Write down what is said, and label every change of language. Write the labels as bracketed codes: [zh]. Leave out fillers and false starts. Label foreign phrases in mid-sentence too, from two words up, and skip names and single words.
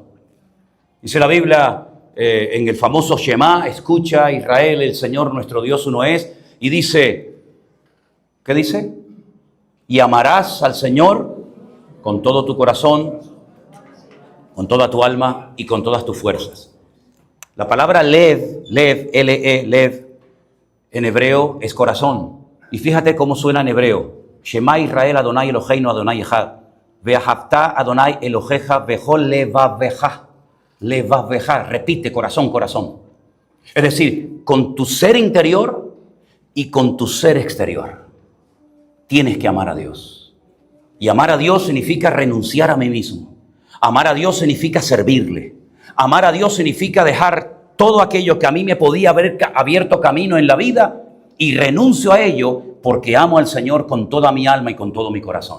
[es] Dice la Biblia en el famoso Shema, escucha Israel, el Señor nuestro Dios uno es, y dice, ¿qué dice? Y amarás al Señor con todo tu corazón, con toda tu alma y con todas tus fuerzas. La palabra lev, L-E, lev, en hebreo es corazón. Y fíjate cómo suena en hebreo. [he] שמע ישראל אדני אלהינו אדני אחד ואהבת אדני אלהיך בכל לבבך. [es] Levavecha. Repite, corazón, corazón. Es decir, con tu ser interior y con tu ser exterior. Tienes que amar a Dios. Y amar a Dios significa renunciar a mí mismo. Amar a Dios significa servirle. Amar a Dios significa dejar todo aquello que a mí me podía haber abierto camino en la vida y renuncio a ello porque amo al Señor con toda mi alma y con todo mi corazón.